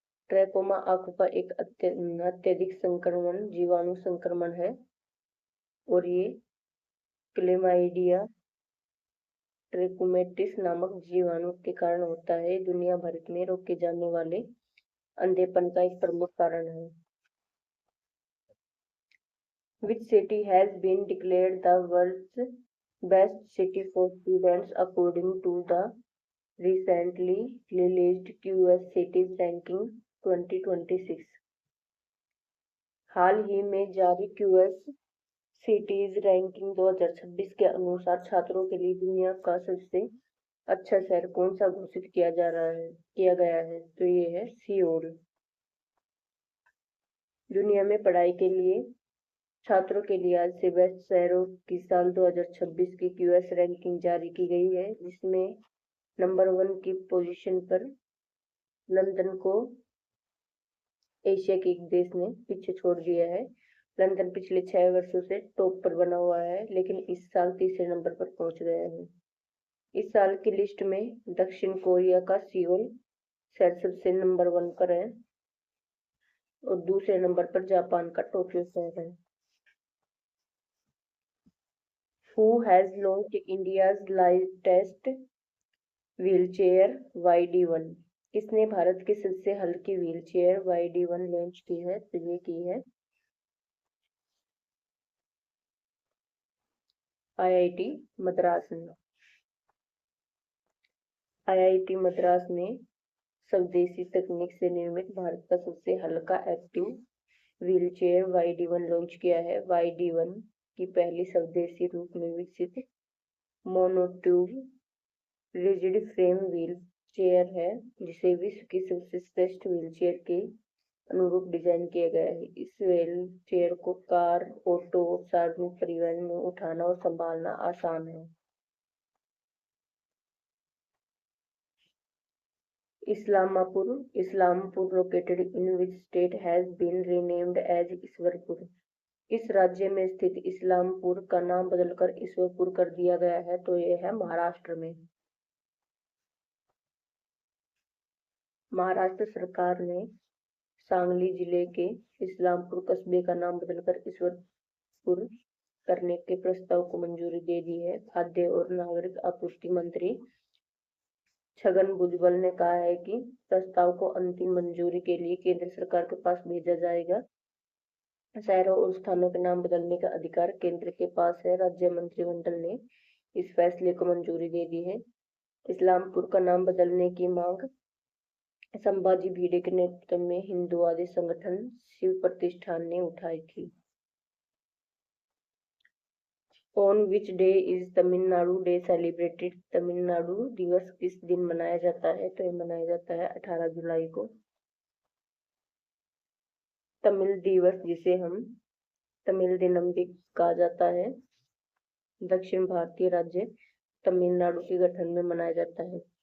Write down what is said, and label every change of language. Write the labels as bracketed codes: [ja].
[hi] Trachoma आंखों का एक अत्यधिक संक्रमण जीवाणु संक्रमण है और ये क्लेमाइडिया ट्रैकोमैटिस नामक जीवाणु के कारण होता है। दुनिया भर में रोके जाने वाले अंधेपन का एक प्रमुख कारण है। [en] Which city has been declared the world's best city for students according to the recently released QS Cities Ranking 2026? [hi] हाल ही में जारी QS सिटीज रैंकिंग 2026 के अनुसार छात्रों के लिए दुनिया का सबसे अच्छा शहर कौन सा घोषित किया गया है? तो ये है सियोल। दुनिया में पढ़ाई के लिए छात्रों के लिए आज से बेस्ट शहरों की साल 2026 की QS रैंकिंग जारी की गई है, जिसमें नंबर 1 की पोजीशन पर लंदन को एशिया के एक देश ने पीछे छोड़ दिया है। लंदन पिछले 6 वर्षों से टॉप पर बना हुआ है, लेकिन इस साल तीसरे नंबर पर पहुंच गया है। इस साल की लिस्ट में दक्षिण कोरिया का सियोल शहर सबसे नंबर 1 पर है और दूसरे नंबर पर जापान का टोक्यो शहर है। [en] Who has launched India's lightest wheelchair YD1? [hi] किसने भारत की सबसे हल्की व्हीलचेयर YD1 लॉन्च की है? तो ये की है IIT मद्रास ने। IIT मद्रास में स्वदेशी तकनीक से निर्मित भारत का सबसे हल्का एक्टिव व्हीलचेयर YD1 लॉन्च किया है। YD1 की पहली स्वदेशी रूप में विकसित monotube rigid frame wheel chair है, जिसे विश्व की सबसे श्रेष्ठ व्हीलचेयर के अनुरूप डिजाइन किया गया है। इस व्हील चेयर को कार, ऑटो, सार्वजनिक परिवहन में उठाना और संभालना आसान है। [en] Islampur located in which state has been renamed as Ishwarpur? [hi] इस राज्य में स्थित इस्लामपुर का नाम बदलकर ईश्वरपुर कर दिया गया है? तो यह है महाराष्ट्र में। महाराष्ट्र सरकार ने सांगली जिले के इस्लामपुर कस्बे का नाम बदलकर ईश्वरपुर करने के प्रस्ताव को मंजूरी दे दी है। खाद्य और नागरिक आपूर्ति मंत्री छगन भुजबल ने कहा है कि प्रस्ताव को अंतिम मंजूरी के लिए केंद्र सरकार के पास भेजा जाएगा। शहरों और स्थानों के नाम बदलने का अधिकार केंद्र के पास है। राज्य मंत्रिमंडल ने इस फैसले को मंजूरी दे दी है। इस्लामपुर का नाम बदलने की मांग संभाजी भिड़े के नेतृत्व में हिंदुवादी संगठन शिव प्रतिष्ठान ने उठाई थी। [en] On which day is Tamil Nadu day celebrated? [hi] Tamil Nadu दिवस किस दिन मनाया जाता है? तो ये मनाया जाता है 18 जुलाई को। तमिल दिवस, जिसे हम तमिल दिनम भी कहा जाता है, दक्षिण भारतीय राज्य तमिलनाडु के गठन में मनाया जाता है।